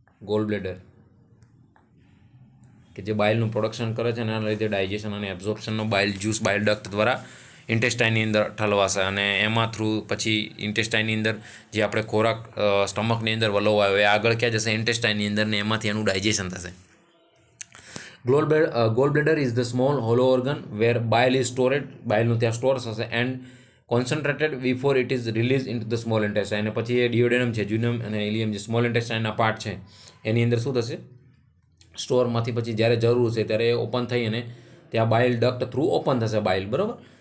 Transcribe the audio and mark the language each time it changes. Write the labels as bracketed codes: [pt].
[gu] Goal bladder કે જે બાઇલનું production કરે છે અને એના લીધે ડાયજેશન અને એબ્ઝોર્પ્શનનો બાઇલ જ્યુસ બાઇલ ડક્ટ દ્વારા ઇન્ટેસ્ટાઇનની અંદર ઠલવાશે અને એમાં થ્રુ પછી ઇન્ટેસ્ટાઇનની અંદર જે આપણે ખોરાક સ્ટમકની અંદર વલોવાયો એ આગળ ક્યાં જશે ઇન્ટેસ્ટાઇનની અંદર ને એમાંથી એનું ડાયજેશન થશે. [en] Gallbladder is the small hollow organ where bile is stored. [gu] બાઇલનું ત્યાં સ્ટોર થશે [en] And concentrated before it is release in to the small intestine. [gu] અને પછી એ ડિયોડેનમ છે, જ્યુનમ અને ઇલિયમ જે સ્મોલ ઇન્ટેસ્ટાઇનના પાર્ટ છે એની અંદર શું થશે, સ્ટોરમાંથી પછી જ્યારે જરૂર છે ત્યારે ઓપન થઈ અને ત્યાં બાઇલ ડક્ટ થ્રુ ઓપન થશે બાઇલ, બરાબર.